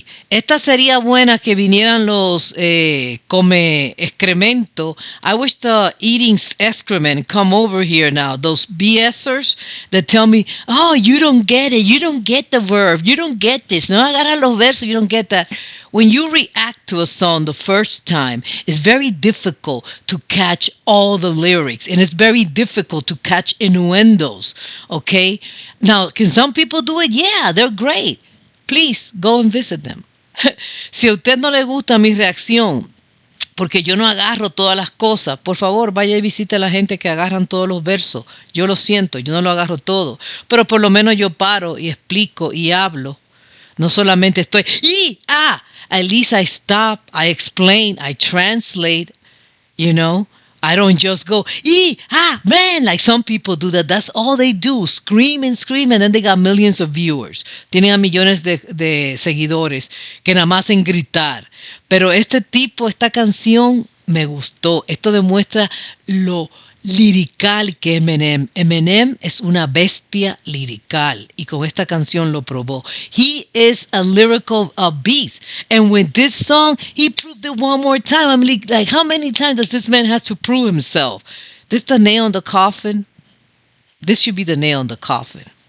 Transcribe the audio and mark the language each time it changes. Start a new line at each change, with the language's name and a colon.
Spanish: Esta sería buena que vinieran los come excremento.
English: I wish the eating excrement come over here now. Those BSers that tell me, oh, you don't get it. You don't get the verb. You don't get this.
Spanish: No agarras los versos.
English: You don't get that. When you react to a song the first time, it's very difficult to catch all the lyrics. And it's very difficult to catch innuendos. Okay? Now, can some people do it? Yeah, they're great. Please, go and visit them.
Spanish: Si a usted no le gusta mi reacción, porque yo no agarro todas las cosas, por favor, vaya y visite a la gente que agarran todos los versos. Yo lo siento, yo no lo agarro todo. Pero por lo menos yo paro y explico y hablo. No solamente estoy,
English: at least I stop, I explain, I translate, you know. I don't just go, man, like some people do that. That's all they do, scream, and then they got millions of viewers.
Spanish: Tienen a millones de seguidores que nada más en gritar. Pero esta canción me gustó. Esto demuestra lo lirical que Eminem. Eminem es una bestia lirical y con esta canción lo probó.
English: He is a lyrical beast, and with this song he proved it one more time. I mean, like how many times does this man has to prove himself? This the nail in the coffin. This should be the nail in the coffin.